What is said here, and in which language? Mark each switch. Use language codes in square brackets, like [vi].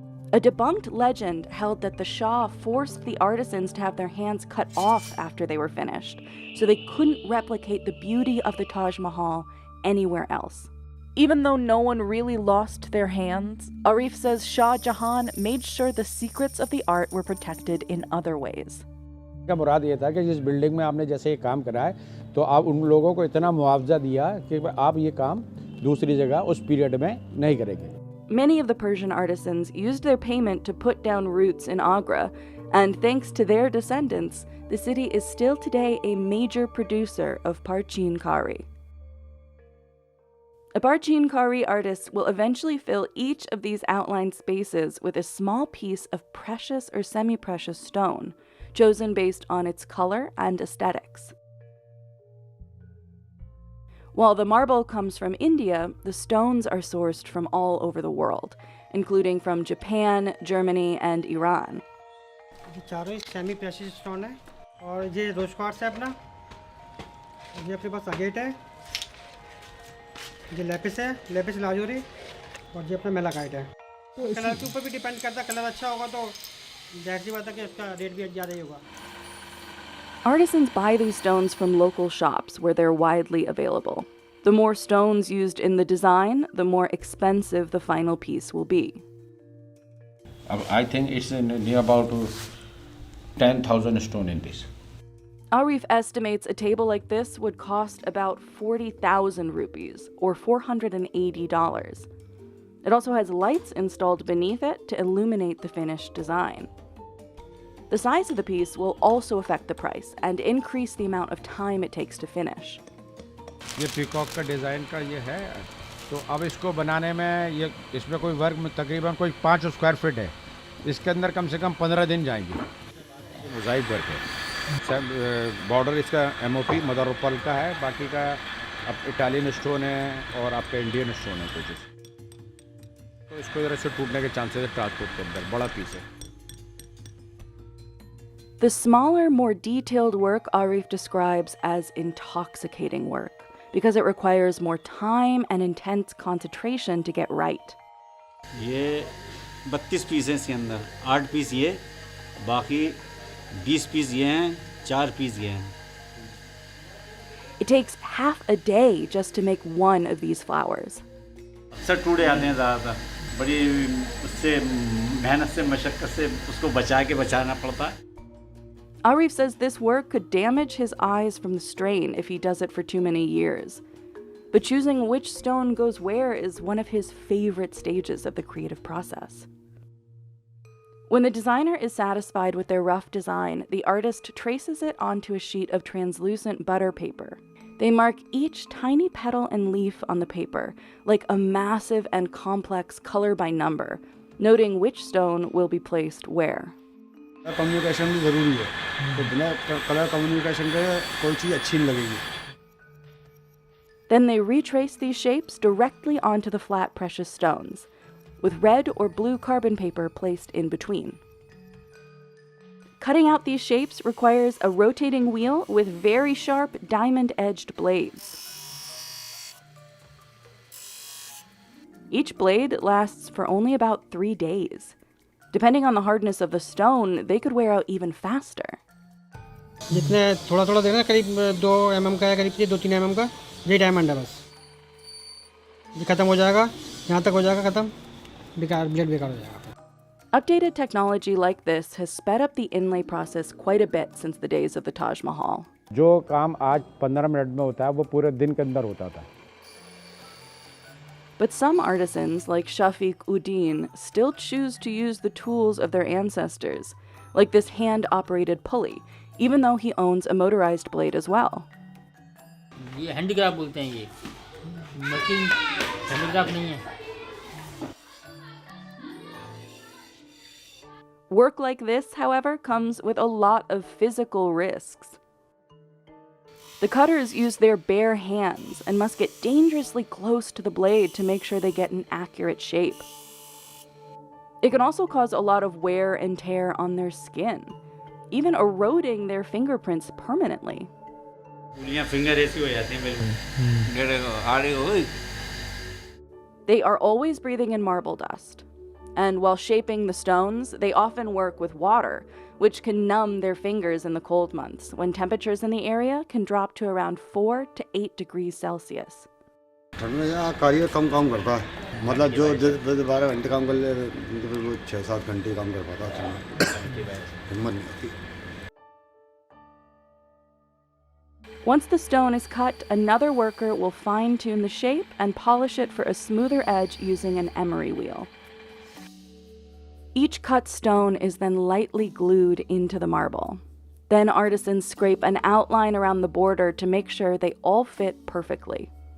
[en] A debunked legend held that the Shah forced the artisans to have their hands cut off after they were finished, so they couldn't replicate the beauty of the Taj Mahal anywhere else. Even though no one really lost their hands, Arif says Shah Jahan made sure the secrets of the art were protected in other ways. [hi] का मुराद ये था कि जिस building में आपने जैसे ये काम करा है तो आप उन लोगों को इतना मुआवजा दिया कि आप ये काम दूसरी जगह उस पीरियड में नहीं करेंगे. [en] Many of the Persian artisans used their payment to put down roots in Agra, and thanks to their descendants, the city is still today a major producer of Parchin Kari. A Parchin Kari artist will eventually fill each of these outlined spaces with a small piece of precious or semi-precious stone, chosen based on its color and aesthetics. While the marble comes from India, the stones are sourced from all over the world, including from Japan, Germany, and Iran. [hi] ये चारों semi precious stone है और ये रोज quartz है अपना. ये अपने पास agate है. ये लेपिस है, लेपिस लाजूरी, और ये अपना मेलाकाइट है. कलर के ऊपर भी डिपेंड करता है. कलर अच्छा होगा तो जाहिर सी बात है कि उसका रेट भी ज़्यादा ही होगा. [en] Artisans buy these stones from local shops where they're widely available. The more stones used in the design, the more expensive the final piece will be. I think it's near about 10,000 stone in this. Arif estimates a table like this would cost about 40,000 rupees, or $480. It also has lights installed beneath it to illuminate the finished design. The size of the piece will also affect the price and increase the amount of time it takes to finish. [hi] ये peacock का design का ये है, तो अब इसको बनाने में ये इसमें कोई वर्क में तकरीबन कोई 5 स्क्वायर फीट है. इसके अंदर कम से कम 15 दिन जाएंगे. मोज़ाइक वर्क है. बॉर्डर इसका MOP मदर ऑफ पर्ल का है. बाकी का अब इटालियन स्टोन है और आपका इंडियन स्टोन है कुछ. तो इसको इधर से टूटने के चांसेस है ट्रांसपोर्ट के अंदर. बड़ा पीस है. [en] The smaller, more detailed work Arif describes as intoxicating work because it requires more time and intense concentration to get right. [hi] ये 32 पीस हैं इसके अंदर. 8 पीस ये, बाकी 20 पीस ये हैं, 4 पीस ये हैं. [en] It takes half a day just to make one of these flowers. [hi] अक्सर टूटे आते हैं ज़्यादातर. बड़ी उससे मेहनत से मशक्क़त से उसको बचाना पड़ता है। [en] Arif says this work could damage his eyes from the strain if he does it for too many years. But choosing which stone goes where is one of his favorite stages of the creative process. When the designer is satisfied with their rough design, the artist traces it onto a sheet of translucent butter paper. They mark each tiny petal and leaf on the paper, like a massive and complex color by number, noting which stone will be placed where. [hi] Communication भी ज़रूरी है, तो बिना colour communication के कोई चीज़ अच्छी नहीं लगेगी। [en] Then they retrace these shapes directly onto the flat precious stones, with red or blue carbon paper placed in between. Cutting out these shapes requires a rotating wheel with very sharp diamond-edged blades. Each blade lasts for only about 3 days. Depending on the hardness of the stone, they could wear out even faster. [hi] जितने थोड़ा थोड़ा देखना करीब 2 mm का या करीब 2-3 mm का ये डायमंड है बस। ये खत्म हो जाएगा, यहाँ तक हो जाएगा खत्म, बेकार ब्लेड बेकार हो जाएगा। [en] Updated technology like this has sped up the inlay process quite a bit since the days of the Taj Mahal. [hi] जो काम आज 15 मिनट में होता है वो पूरे दिन के अंदर होता था। [en] But some artisans, like Shafiq Uddin, still choose to use the tools of their ancestors, like this hand-operated pulley, even though he owns a motorized blade as well. [hi] ये हैंडीक्राफ्ट बोलते हैं, ये मशीन हैंडीक्राफ्ट नहीं है। [en] Work like this, however, comes with a lot of physical risks. The cutters use their bare hands and must get dangerously close to the blade to make sure they get an accurate shape. It can also cause a lot of wear and tear on their skin, even eroding their fingerprints permanently. They are always breathing in marble dust. And while shaping the stones, they often work with water, which can numb their fingers in the cold months, when temperatures in the area can drop to around 4 to 8 degrees Celsius. [hi] ठंड में यहाँ कारीगर कम काम करता है, मतलब जो 12 घंटे काम कर ले तो वो 6-7 घंटे काम कर पाता है, हिम्मत नहीं होती। [en] Once the stone is cut, another worker will fine-tune the shape and polish it for a smoother edge using an emery wheel. Each cut stone is then lightly glued into the marble. Then artisans scrape an outline around the border to make sure they all fit perfectly.